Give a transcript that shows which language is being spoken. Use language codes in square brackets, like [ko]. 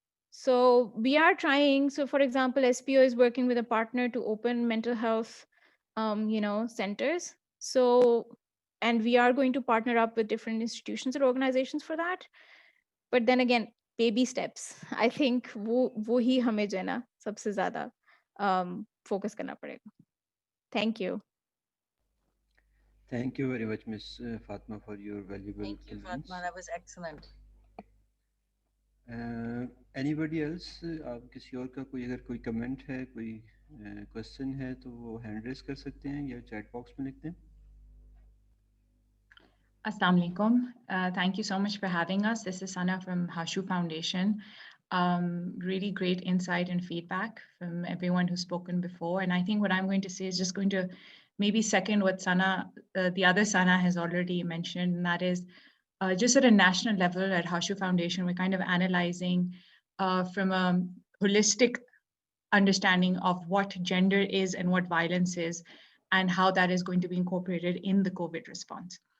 [en] So we are trying. So for example, SPO is working with a partner to open mental health, centers. So, and we are going to partner up with different institutions or organizations for that. But then again, baby steps. I think [hi] वो ही हमें जो है ना सबसे ज़्यादा focus करना पड़ेगा. [en] Thank you. Thank you very much, Ms. Fatma, for your valuable Thank you, comments. Fatma. That was excellent. Anybody else? [hi] आप किसी और का कोई अगर कोई कमेंट है, कोई क्वेश्चन है, तो वो हैंड रेस कर सकते हैं या चैट बॉक्स में लिखते हैं. [ar] Assalamu alaikum. [en] Thank you so much for having us. This is Sana from Hashu Foundation. Really great insight and feedback from everyone who's spoken before. And I think what I'm going to say is just going to maybe second what Sana, the other Sana has already mentioned, and that is just at a national level at Hashu Foundation, we're kind of analyzing from a holistic understanding of what gender is and what violence is, and how that is going to be incorporated in the COVID response.